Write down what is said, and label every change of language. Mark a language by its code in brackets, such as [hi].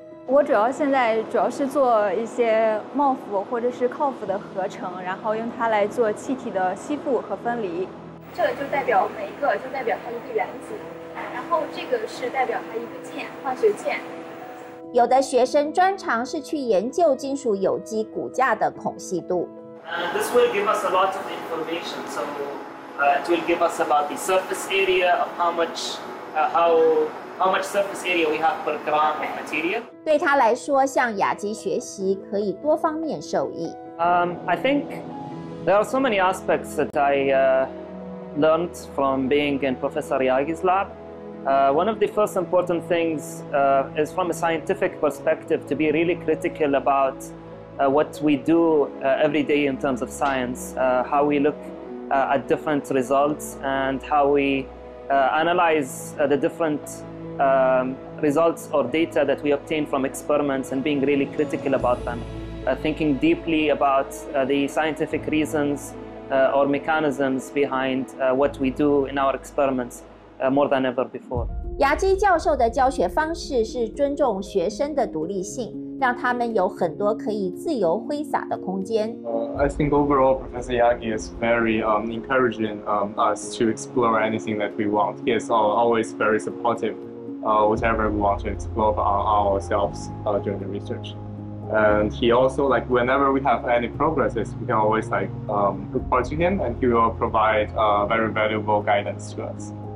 [zh] 我主要现在主要是做一些 MOF 或者是 COF 的合成，然后用它来做气体的吸附和分离。这就代表每一个，就代表它一个原子，然后这个是代表它一个键，化学键。有的学生专长是去研究金属有机骨架的孔隙度。 [en] And this will give us a lot of information. So it will give us about the surface area of how much surface area we have per gram of material. [zh] 对他来说，向雅基学习可以多方面受益。 [en] I think there are so many aspects that I learned from being in Professor Yagi's lab. One of the first important things is from a scientific perspective to be really critical about. What we do every day in terms of science, how we look at different results and how we analyze the different results or data that we obtain from experiments and being really critical about them, thinking deeply about the scientific reasons or mechanisms behind what we do in our experiments more than ever before. [zh] 雅基教授的教学方式是尊重学生的独立性。让他们有很多可以自由挥洒的空间。 [en] I think overall Professor Yagi is very encouraging us to explore anything that we want. He is always very supportive, whatever we want to explore on ourselves during the research. And he also like whenever we have any progresses, we can always like report to him, and he will provide very valuable guidance to us.